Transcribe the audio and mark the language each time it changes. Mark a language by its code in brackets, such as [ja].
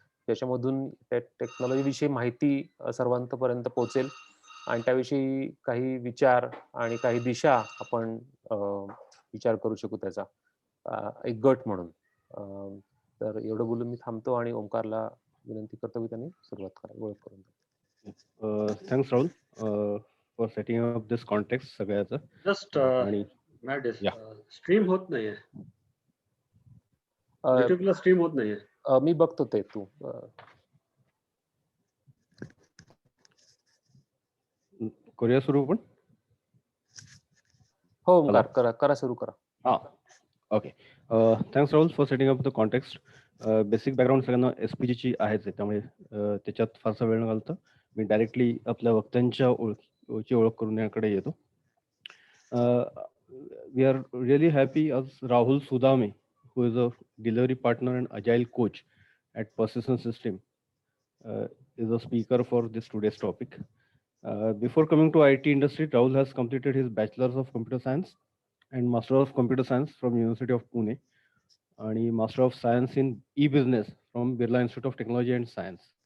[mr] त्याच्यामधून त्या टेक्नॉलॉजीविषयी माहिती सर्वांपर्यंत पोहोचेल आणि त्याविषयी काही विचार आणि काही दिशा आपण विचार करू शकू त्याचा एक गट म्हणून. तर एवढं बोलून मी थांबतो आणि ओंकारला विनंती करतो, की त्यांनी सुरुवात करावी, ओळख करून द्यावी. [en] Thanks, Rahul, for setting up this context [mr] सगळ्याचं. [en] just [mr] आणि या स्ट्रीम होत नाहीये. अ, YouTubeला स्ट्रीम होत नाहीये. मी बघतो ते तू करूया सुरू पण. हो ओंकार, करा सुरू करा. हां, okay. [en] Thanks Rahul for setting up the context. [mr] Basic background सगळ्यांना एसपीजीची आहेच आहे, त्यामुळे त्याच्यात फारसा वेळ न घालता मी डायरेक्टली आपल्या वक्त्यांच्या ओळख करून याकडे येतो. [en] We are really happy आज Rahul Sudame, who is a delivery partner and agile coach at Persistence System, is a speaker for this today's topic. Before coming to IT industry, Rahul has completed his Bachelor's of Computer Science and Master of Computer Science from University of Pune, and Master of Science in E-Business from Birla Institute of Technology and Science.